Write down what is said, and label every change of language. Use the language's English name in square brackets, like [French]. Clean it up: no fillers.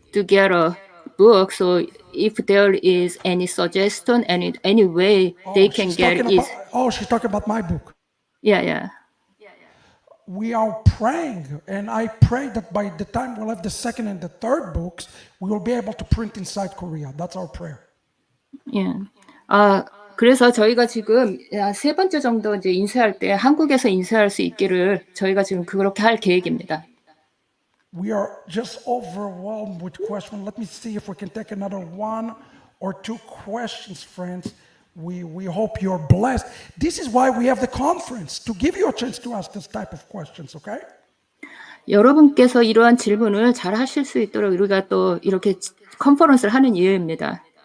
[English] together book. So if there is any suggestion, any way they can get is she's talking about my book. yeah. We are praying, and I pray that by the time we'll have the second and the third books, we will be able to print inside Korea. That's our prayer. [Korean] 예. 그래서 저희가 지금 세 번째 정도 이제 인쇄할 때 한국에서 인쇄할 수 있기를 저희가 지금 그렇게 할 계획입니다. [English] We are just overwhelmed with questions. Let me see if we can take another one or two questions, friends. We hope you're blessed. This is why we have the conference, to give you a chance to ask this type of questions, okay? [Korean] 여러분께서 이러한 질문을 잘 하실 수 있도록 우리가 또 이렇게 컨퍼런스를 하는 이유입니다.